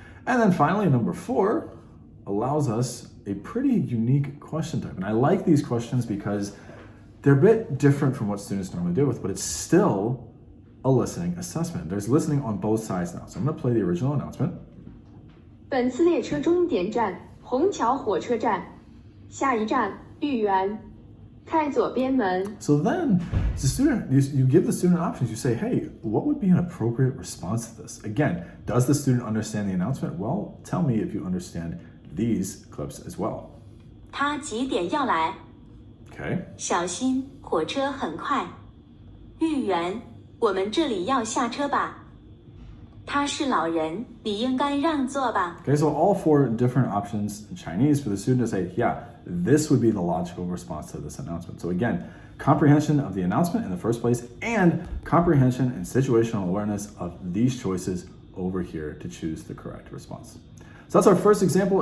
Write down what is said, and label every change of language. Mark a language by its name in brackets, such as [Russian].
[English] And then finally, number 4 allows us a pretty unique question type. And I like these questions because they're a bit different from what students normally deal with, but it's still a listening assessment. There's listening on both sides now. So I'm going to play the original announcement. [Chinese] 本次列车终点站虹桥火车站，下一站豫园，开左边门。 [English] So then the student, you give the student options. You say, hey, what would be an appropriate response to this? Again, does the student understand the announcement? Well, tell me if you understand these clips as well. [Chinese] 他几点要来？ [English] Okay. [Chinese] 小心，火车很快。豫园，我们这里要下车吧。他是老人，你应该让座吧。 [English] Okay, so all 4 different options in Chinese for the student to say, yeah, this would be the logical response to this announcement. So again, comprehension of the announcement in the first place and comprehension and situational awareness of these choices over here to choose the correct response. So that's our first example.